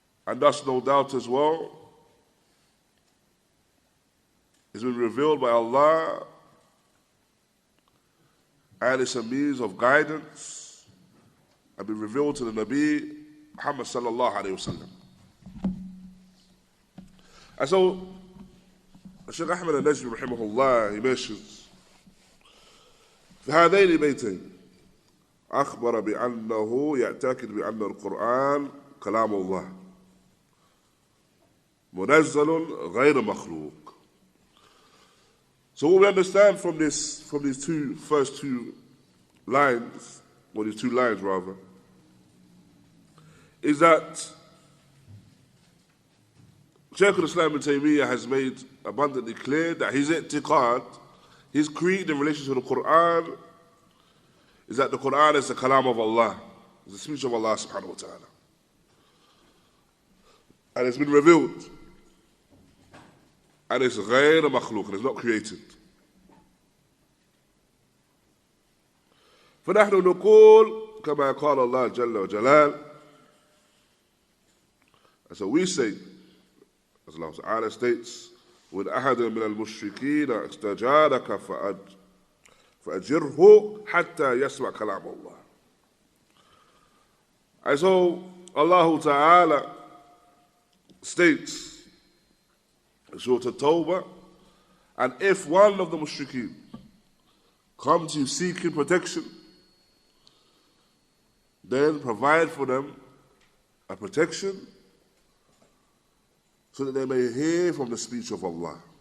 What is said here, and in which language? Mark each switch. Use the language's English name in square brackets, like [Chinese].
[English] And thus, no doubt as well, it's been revealed by Allah, and it's a means of guidance, and been revealed to the Nabi Muhammad sallallahu alayhi wa sallam. And so, Shaykh Ahmad al-Najmi rahimahullah, he mentions, [Arabic] في هذين البيتين أخبر بأنه يعتقد بأن القرآن كلام الله منزل غير مخلوق. [English] So what we understand from these first two lines, or these two lines rather, is that Shaykh al-Islam ibn Taymiyyah has made abundantly clear that his i'tiqad, his creed in relation to the Qur'an, is that the Qur'an is the kalam of Allah, is the speech of Allah subhanahu wa ta'ala. And it's been revealed. And it's [Arabic] غير مخلوق, [English] and it's not created. [Arabic] فنحن نقول كما قال الله جل وجلال. [English] And so we say, as Allah Ta'ala states, [Arabic] وإن أحد من المشركين استجارك فأجره حتى يسمع كلام الله. [English] And so Allah Ta'ala states in Surah At-Tawbah, and if one of the mushrikeen comes to you seeking protection, then provide for them a protection so that they may hear from the speech of Allah.